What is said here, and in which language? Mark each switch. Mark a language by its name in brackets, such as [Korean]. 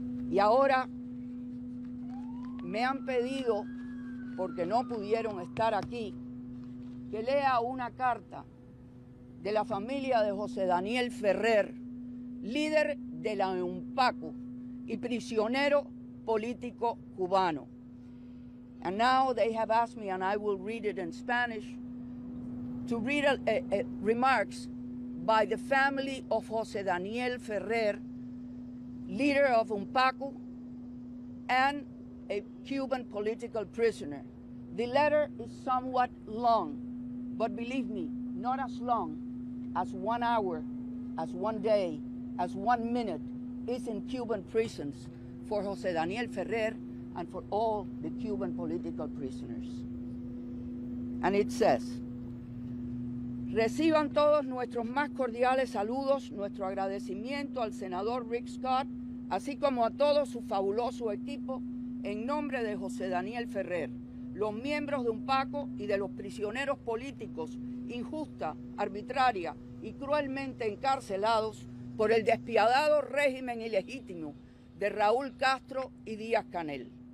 [Spanish] Y ahora me han pedido, porque no pudieron estar aquí, que lea una carta de la familia de José Daniel Ferrer, líder de la UNPACO y prisionero político cubano. [English] And now they have asked me, and I will read it in Spanish, to read remarks by the family of José Daniel Ferrer, leader of UNPACO and a Cuban political prisoner. The letter is somewhat long, but believe me, not as long as 1 hour, as 1 day, as 1 minute is in Cuban prisons for José Daniel Ferrer and for all the Cuban political prisoners. And it says, [Spanish] reciban todos nuestros más cordiales saludos, nuestro agradecimiento al senador Rick Scott, así como a todo su fabuloso equipo, en nombre de José Daniel Ferrer, los miembros de UNPACO y de los prisioneros políticos injusta, arbitraria y cruelmente encarcelados por el despiadado régimen ilegítimo de Raúl Castro y Díaz-Canel.